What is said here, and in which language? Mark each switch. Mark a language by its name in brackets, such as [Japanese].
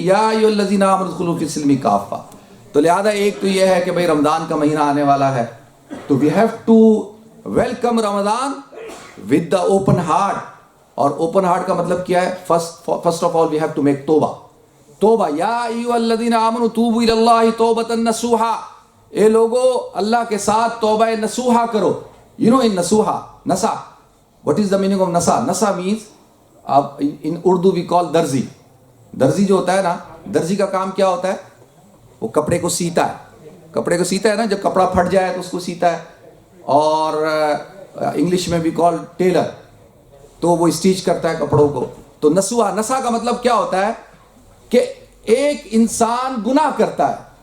[Arabic] یا ایھا الذین آمنوا ادخلوا فی السلم کافہ. [Urdu] تو لہذا ایک تو یہ ہے کہ بھائی رمضان کا مہینہ آنے والا ہے, تو [English] We have to welcome Ramzan with the open heart. [Urdu] اور اوپن ہارٹ کا مطلب کیا ہے؟ [English] first of all we have to make [Urdu] توبہ. [Arabic] یا ایھا الذین آمنوا توبوا الی اللہ توبۃ نصوحا, [Urdu] اے لوگو اللہ کے ساتھ توبہ نصوحا کرو. [English] You know in nasa, what is the meaning of nasa? Nasa means, in Urdu we call درزی. [Urdu] درزی جو ہوتا ہے نا, درزی کا کام کیا ہوتا ہے؟ وہ کپڑے کو سیتا ہے نا, جب کپڑا پھٹ جائے تو اس کو سیتا ہے. اور انگلش میں بھی [English] call tailor, [Urdu] تو وہ اسٹیچ کرتا ہے کپڑوں کو. تو نسا کا مطلب کیا ہوتا ہے کہ ایک انسان گناہ کرتا ہے.